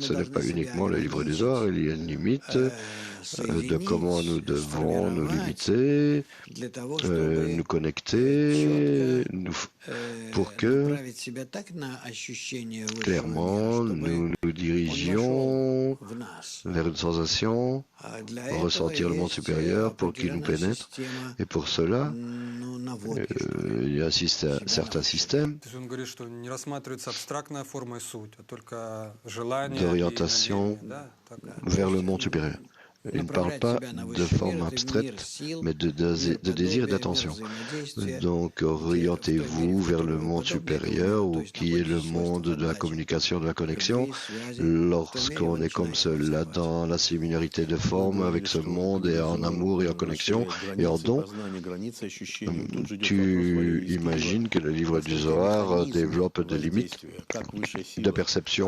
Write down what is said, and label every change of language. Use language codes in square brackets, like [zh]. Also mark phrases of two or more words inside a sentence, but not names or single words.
[fr] Ce n'est pas uniquement le livre du Zohar, il y a une limite de comment nous devons nous limiter, nous connecter, pour que, clairement, nous nous dirigions connexion vers une sensation, ressentir le monde supérieur pour qu'il nous pénètre. Et pour cela, il y a certains systèmes [ru] То есть он говорит, что не рассматривается абстрактная форма и суть, а только желание [fr] d'orientation [ru] и намерение, да, так. [fr] vers le monde supérieur. Il ne parle pas de forme abstraite, mais de désir et d'attention. Donc, orientez-vous vers le monde supérieur, ou qui est le monde de la communication, de la connexion. Lorsqu'on est comme cela dans la similarité de forme avec ce monde, et en amour et en connexion et en don, tu imagines que le livre du Zohar développe des limites de perception.